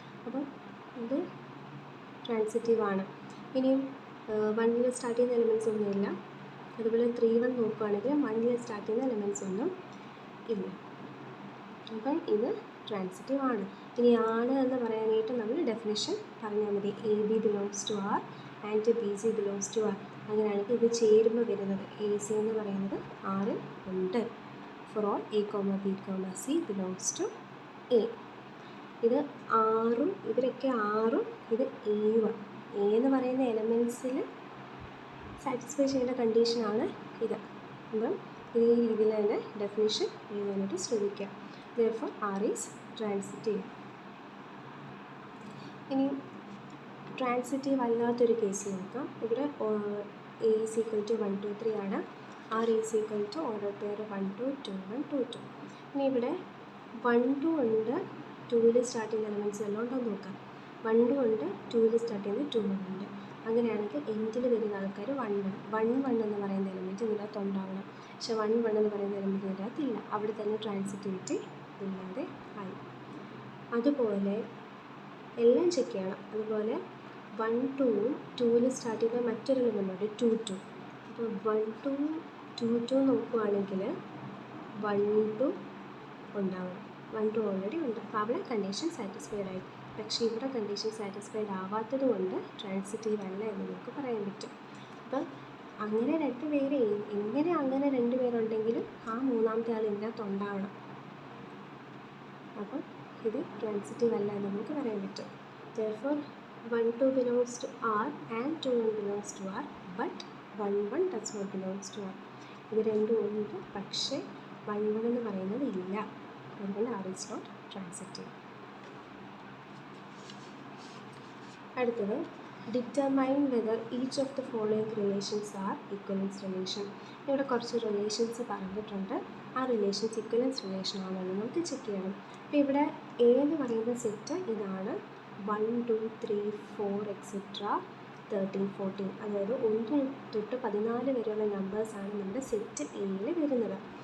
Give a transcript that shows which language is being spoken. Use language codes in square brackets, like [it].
[ml] അപ്പം ഇത് ട്രാൻസിറ്റീവ് ആണ്. ഇനിയും 1 സ്റ്റാർട്ട് ചെയ്യുന്ന എലിമെൻറ്റ്സ് ഒന്നുമില്ല. അതുപോലെ 3 നോക്കുകയാണെങ്കിൽ 1 സ്റ്റാർട്ട് ചെയ്യുന്ന എലിമെൻറ്റ്സ് ഒന്നും ഇല്ല. അപ്പം ഇത് ട്രാൻസിറ്റീവ് ആണ്. ഇനി ആണ് എന്ന് പറയാനായിട്ട് നമ്മൾ ഡെഫിനിഷൻ പറഞ്ഞാൽ മതി. [en] AB belongs to R and BC belongs to R. [ml] അങ്ങനെയാണെങ്കിൽ ഇത് ചേരുമ്പോൾ വരുന്നത് AC എന്ന് പറയുന്നത് Rൽ ഉണ്ട്. [en] For all A, B, C belongs to A. [ml] ഇത് ആറും ഇവരൊക്കെ ആറും ഇത് എയുമാണ്. എ എന്ന് പറയുന്ന എലമെൻറ്റ്സിൽ സാറ്റിസ്ഫൈ ചെയ്യേണ്ട കണ്ടീഷനാണ് ഇത്. അപ്പം ഈ രീതിയിൽ തന്നെ ഡെഫിനിഷൻ എഴുതാനായിട്ട് ശ്രമിക്കുക. [en] Therefore R is transitive. [ml] ഇനി ട്രാൻസിറ്റീവ് അല്ലാത്തൊരു കേസ് നോക്കാം. [en] ഇവിടെ A is equal to 1 2 3 ആണ്. R is equal to order pair 1 2 2 1 2 2. [ml] ഇനി ഇവിടെ 1 2 ഉണ്ട്, 2ൽ സ്റ്റാർട്ട് ചെയ്യുന്ന എലമെൻറ്റ്സ് എല്ലാം ഉണ്ടോയെന്ന് നോക്കാം. 1 2 ഉണ്ട്, 2ൽ സ്റ്റാർട്ട് ചെയ്യുന്ന 2 1 ഉണ്ട്. അങ്ങനെയാണെങ്കിൽ എൻഡിൽ വരുന്ന ആൾക്കാർ 1 1 എന്ന് പറയുന്ന എലമെൻറ്റ് ഇതിനകത്ത് ഉണ്ടാവണം. പക്ഷെ 1 1 എന്ന് പറയുന്ന എലമെൻറ്റ് ഇതിനകത്ത് ഇല്ല. അവിടെ തന്നെ ട്രാൻസിറ്റിവിറ്റി ഇല്ലാതെ ആയി. അതുപോലെ എല്ലാം ചെക്ക് ചെയ്യണം. അതുപോലെ 1 2 2ൽ സ്റ്റാർട്ട് ചെയ്യുന്ന മറ്റൊരു എലമെൻ്റ് ഉണ്ട് 2 2. അപ്പോൾ 1 2 2 2 നോക്കുകയാണെങ്കിൽ 1 2 ഉണ്ടാവണം. 1 2 ഓൾറെഡി ഉണ്ട്. അപ്പോൾ അവിടെ കണ്ടീഷൻ സാറ്റിസ്ഫൈഡ് ആയി. പക്ഷേ ഇവിടെ കണ്ടീഷൻ സാറ്റിസ്ഫൈഡ് ആവാത്തത് കൊണ്ട് ട്രാൻസിറ്റീവ് അല്ല എന്ന് നമുക്ക് പറയാൻ പറ്റും. അപ്പം അങ്ങനെ രണ്ട് പേര് എങ്ങനെ അങ്ങനെ 2 പേരുണ്ടെങ്കിലും ആ മൂന്നാമത്തെ ആൾ ഇതിനകത്ത് ഉണ്ടാവണം. അപ്പം ഇത് ട്രാൻസിറ്റീവ് അല്ല എന്ന് നമുക്ക് പറയാൻ പറ്റും. [en] Therefore 1 2 belongs to R and 2 1 belongs to R, but 1 1 does not belongs to R. [ml] ഇത് രണ്ടും ഉണ്ട്, പക്ഷേ 1 1 എന്ന് പറയുന്നത് ഇല്ല. അതുകൊണ്ട് [en] R is not transitive. അടുത്തത് determine whether each of the following relations are equivalence relation. [ml] ഇവിടെ കുറച്ച് റിലേഷൻസ് പറഞ്ഞിട്ടുണ്ട്. ആ റിലേഷൻസ് ഇക്വലൻസ് റിലേഷൻ ആണെന്ന് നമുക്ക് ചെക്ക് ചെയ്യണം. അപ്പോൾ ഇവിടെ എ എന്ന് പറയുന്ന സെറ്റ് ഇതാണ്. 1 2 3 4 എക്സെട്ര 13 14, അതായത് 1 തൊട്ട് 14 വരെയുള്ള നമ്പേഴ്സാണ് നമ്മുടെ സെറ്റ് എയിൽ വരുന്നത്.